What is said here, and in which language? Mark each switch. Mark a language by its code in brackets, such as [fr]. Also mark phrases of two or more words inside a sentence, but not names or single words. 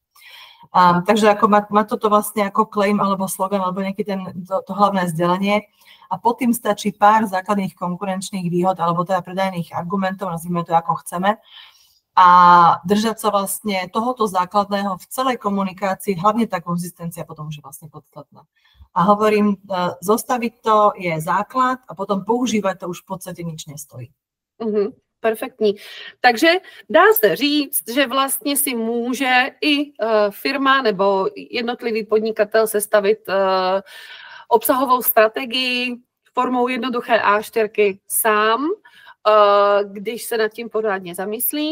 [sk] Takže ako má toto vlastne ako claim alebo slogan alebo nejaký to hlavné vzdelanie a pod tým stačí pár základných konkurenčných výhod alebo teda predajných argumentov, nazvime to ako chceme, a držať sa vlastne tohoto základného v celej komunikácii, hlavne tá konzistencia potom už je vlastne podstatná. A hovorím, zostaviť to je základ a potom používať to už v podstate nič nestojí. [cs] Perfektní. Takže dá se říct, že vlastně si může i firma nebo jednotlivý podnikatel sestavit obsahovou strategii formou jednoduché A4 sám, když se nad tím pořádně zamyslí.